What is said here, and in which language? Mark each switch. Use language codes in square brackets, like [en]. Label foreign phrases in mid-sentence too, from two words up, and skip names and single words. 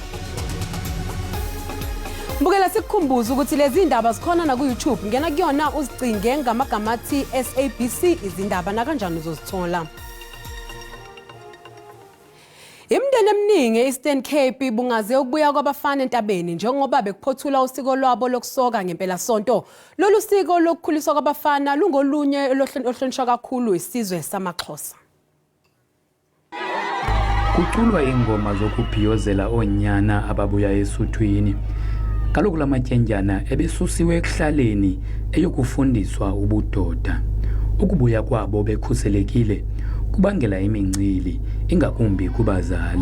[zu] Mbukela sikukhumbuza ukuthi lezi ndaba zikhona na ku YouTube ngena kuyona uzicinge ngamagama athi SABC izindaba na kanjani uzozithola. Imndeni eminingi eEastern Cape bungaze ukubuya kwabafana entabeni njengoba bekuphothula usiko lwabo lokusoka ngempela sonto. Lolu siko lokukhuliswa kwabafana lungolunye olohlonishwa kakhulu isizwe samaXhosa. [xh] Kuculwa ingoma zokubhiyozela onyana ababuya esuthwini. Kaloku lamatyenjana ebesusiwe ekuhlaleni eyokufundiswa ubudoda. Ukubuya kwabo bekhuselekile kubangela imincili ingakumbi kubazali.